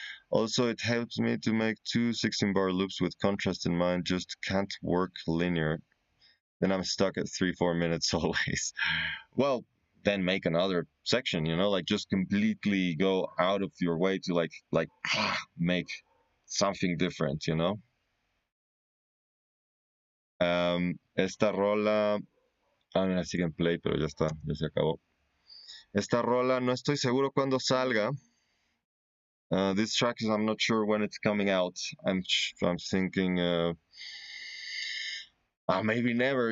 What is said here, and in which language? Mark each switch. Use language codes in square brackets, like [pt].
[en] Also, it helps me to make two 16-bar loops with contrast in mind, just can't work linear. Then I'm stuck at 3-4 minutes always. Well, then make another section, you know, like just completely go out of your way to like make something different, you know. [es] Esta rola, mira, sigue en play, pero ya está, ya se acabó. Esta rola no estoy seguro cuándo salga. [en] This track is I'm not sure when it's coming out. I'm thinking maybe never.